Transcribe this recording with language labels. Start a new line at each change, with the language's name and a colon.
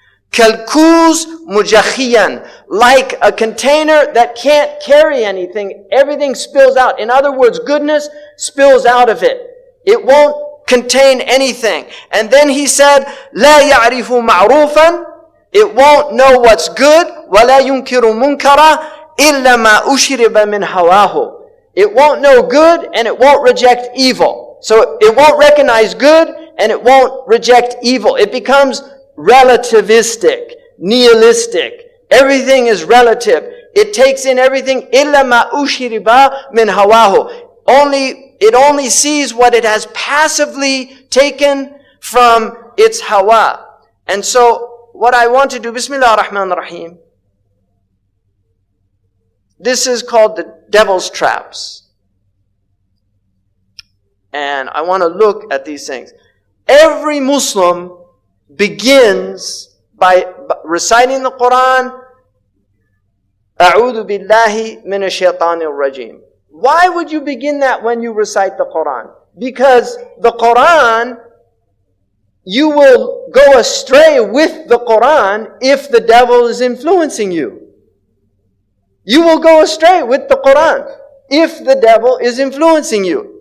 Arabic: Kalkuz mujakhiyan.
English: Like a container that can't carry anything. Everything spills out. In other words, goodness spills out of it. It won't contain anything. And then he said,
Arabic: لا يعرف معروفا.
English: It won't know what's good.
Arabic: ولا ينكر منكرا إلا ما أشرب من هواه.
English: It won't know good, and it won't reject evil. So it won't recognize good, and it won't reject evil. It becomes relativistic, nihilistic. Everything is relative. It takes in everything.
Arabic: إِلَّا مَا أُشِرِبَ مِنْ هَوَاهُ.
English: It only sees what it has passively taken from its hawa. And so, what I want to do,
Arabic: Bismillah ar-Rahman ar-Rahim.
English: This is called the devil's traps. And I want to look at these things. Every Muslim begins by reciting the Qur'an,
Arabic: أعوذ بالله من الشيطان الرجيم.
English: Why would you begin that when you recite the Qur'an? Because the Qur'an, you will go astray with the Qur'an if the devil is influencing you. You will go astray with the Qur'an if the devil is influencing you.